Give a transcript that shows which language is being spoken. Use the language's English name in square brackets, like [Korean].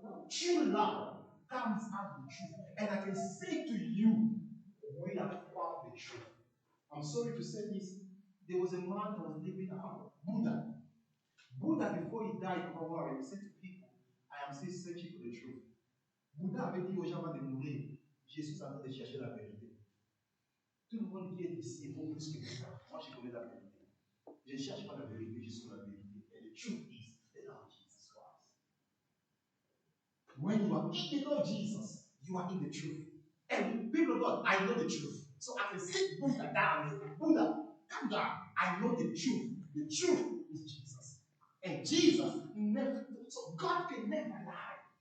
[English] True love comes out of the truth. And I can say to you, we have found the truth. I'm sorry to say this. There was a man that was living out, Buddha. Buddha, before he died, he said to people, I am still searching for the truth. [French] Buddha avait dit aux gens avant de mourir, je suis en train de chercher la vérité. Tout le monde qui est ici vaut plus que ça. Moi, je connais la vérité. Je ne cherche pas la vérité, je suis la vérité. [English] And the truth is the Lord Jesus Christ. When you are in the Lord Jesus, you are in the truth. And people of God, I know the truth. So I can sit Buddha down and say, Buddha, come down. I know the truth. The truth is Jesus. And Jesus never, so God can never lie.